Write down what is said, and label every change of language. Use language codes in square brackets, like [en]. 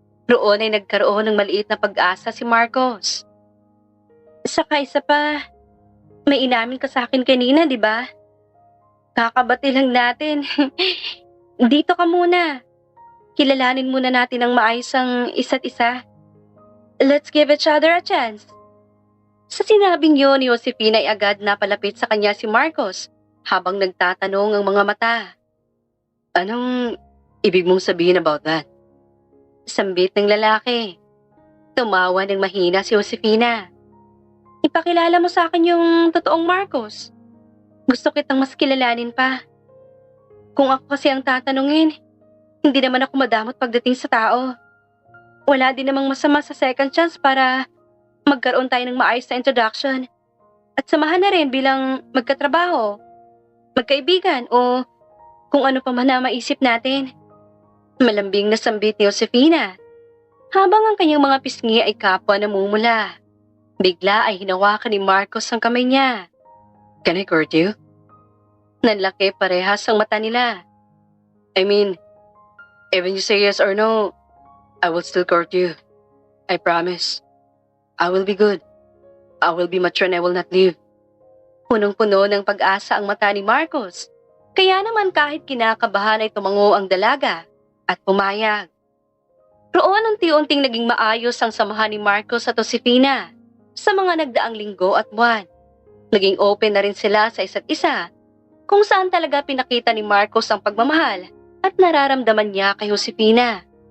[tl] Roon ay nagkaroon ng maliit na pag-asa si Marcos. Saka isa pa, may inamin ka sa akin kanina, di ba? Kakabati lang natin. Dito ka muna. Kilalanin muna natin ang maayos ang isa't isa. [en] Let's give each other a chance. [tl] Sa sinabing yun ni Josefina ay agad na palapit sa kanya si Marcos habang nagtatanong ang mga mata. Anong ibig mong sabihin [en] about that? [tl] Sambit ng lalaki. Tumawa ng mahina si Josefina. Ipakilala mo sa akin yung totoong Marcos. Gusto kitang mas kilalanin pa. Kung ako kasi ang tatanungin, hindi naman ako madamot pagdating sa tao. Wala din namang masama sa second chance para magkaroon tayo ng maayos na introduction. At samahan na rin bilang magkatrabaho, magkaibigan o kung ano pa man na maisip natin. Malambing na sambit ni Josefina. Habang ang kanyang mga pisngi ay kapwa namumula. Bigla ay hinawakan ni Marcos ang kamay niya. [en] Can I court you? [tl] Nanlaki parehas ang mata nila. [en] I mean, even you say yes or no, I will still court you. I promise. I will be good. I will be mature and I will not leave. [tl] Punong-puno ng pag-asa ang mata ni Marcos. Kaya naman kahit kinakabahan ay tumango ang dalaga at pumayag. Roon unti-unting naging maayos ang samahan ni Marcos at Josefina sa mga nagdaang linggo at buwan. Naging open na rin sila sa isa't isa kung saan talaga pinakita ni Marcos ang pagmamahal at nararamdaman niya kay Josefina.